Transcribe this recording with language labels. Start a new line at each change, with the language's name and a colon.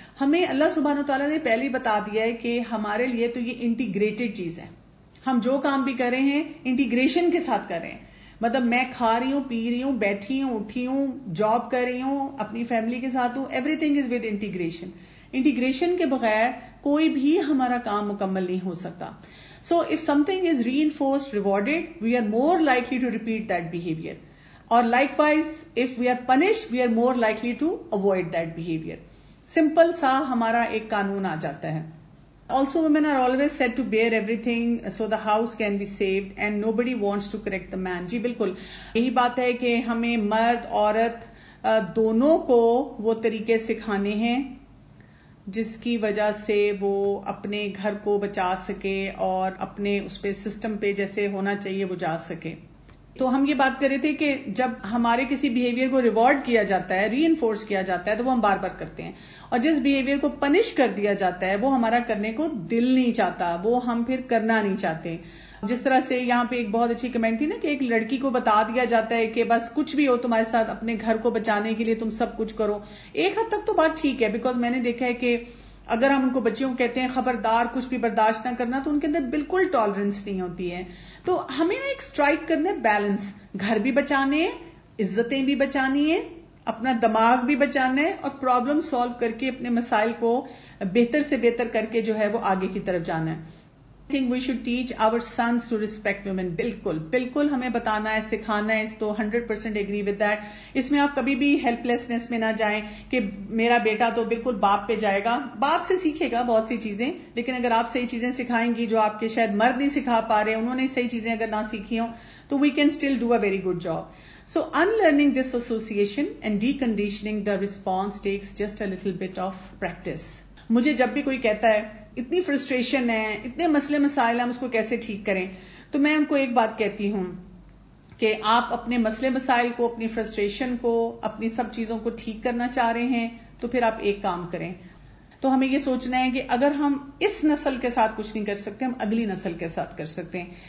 Urdu: ہمیں اللہ سبحانہ وتعالیٰ نے پہلے بتا دیا ہے کہ ہمارے لیے تو یہ انٹیگریٹڈ چیز ہے. ہم جو کام بھی کر رہے ہیں انٹیگریشن کے ساتھ کر رہے ہیں. مطلب میں کھا رہی ہوں, پی رہی ہوں, بیٹھی ہوں, اٹھی ہوں, جاب کر رہی ہوں, اپنی فیملی کے ساتھ ہوں,
English: Everything is with integration.
Urdu: Integration کے بغیر کوئی بھی ہمارا کام مکمل نہیں ہو سکتا.
English: So if something is reinforced, rewarded, we are more likely to repeat that behavior. Or likewise, if we are punished, we are more likely to avoid that behavior.
Urdu: Simple سا ہمارا ایک قانون آ جاتا ہے.
English: Also, women are always said to bear everything so the house can be saved and nobody wants to correct the man.
Urdu: جی بالکل یہی بات ہے کہ ہمیں مرد عورت دونوں کو وہ طریقے سکھانے ہیں جس کی وجہ سے وہ اپنے گھر کو بچا سکے اور اپنے اس پہ سسٹم پہ جیسے ہونا چاہیے وہ جا سکے. تو ہم یہ بات کر رہے تھے کہ جب ہمارے کسی بیہیویئر کو ریوارڈ کیا جاتا ہے, ری انفورس کیا جاتا ہے, تو وہ ہم بار بار کرتے ہیں, اور جس بیہیویئر کو پنش کر دیا جاتا ہے وہ ہمارا کرنے کو دل نہیں چاہتا, وہ ہم پھر کرنا نہیں چاہتے. جس طرح سے یہاں پہ ایک بہت اچھی کمنٹ تھی نا کہ ایک لڑکی کو بتا دیا جاتا ہے کہ بس کچھ بھی ہو تمہارے ساتھ, اپنے گھر کو بچانے کے لیے تم سب کچھ کرو. ایک حد تک تو بات ٹھیک ہے, بیکاز میں نے دیکھا ہے کہ اگر ہم ان کو بچیوں کو کہتے ہیں خبردار کچھ بھی برداشت نہ کرنا, تو ان کے اندر بالکل ٹالرنس نہیں ہوتی ہے. تو ہمیں نا ایک اسٹرائک کرنا ہے بیلنس, گھر بھی بچانے ہیں, عزتیں بھی بچانی ہیں, اپنا دماغ بھی بچانا ہے, اور پرابلم سالو کر کے اپنے مسائل کو بہتر سے بہتر کر کے جو ہے وہ آگے کی طرف جانا ہے.
English: think we should teach our sons to respect women.
Urdu: بالکل ہمیں بتانا ہے, سکھانا ہے, تو
English: 100% agree with that.
Urdu: اس میں آپ کبھی بھی ہیلپلیسنس میں نہ جائیں کہ میرا بیٹا تو بالکل باپ پہ جائے گا. باپ سے سیکھے گا بہت سی چیزیں, لیکن اگر آپ صحیح چیزیں سکھائیں گی جو آپ کے شاید مرد نہیں سکھا پا رہے, انہوں نے صحیح چیزیں اگر نہ سیکھی ہوں, تو
English: we can still do a very good job. So unlearning this association and deconditioning the response takes just a little bit of practice.
Urdu: مجھے جب بھی کوئی کہتا ہے اتنی فرسٹریشن ہے, اتنے مسئلے مسائل ہیں, ہم اس کو کیسے ٹھیک کریں, تو میں ان کو ایک بات کہتی ہوں کہ آپ اپنے مسئلے مسائل کو, اپنی فرسٹریشن کو, اپنی سب چیزوں کو ٹھیک کرنا چاہ رہے ہیں, تو پھر آپ ایک کام کریں. تو ہمیں یہ سوچنا ہے کہ اگر ہم اس نسل کے ساتھ کچھ نہیں کر سکتے, ہم اگلی نسل کے ساتھ کر سکتے ہیں.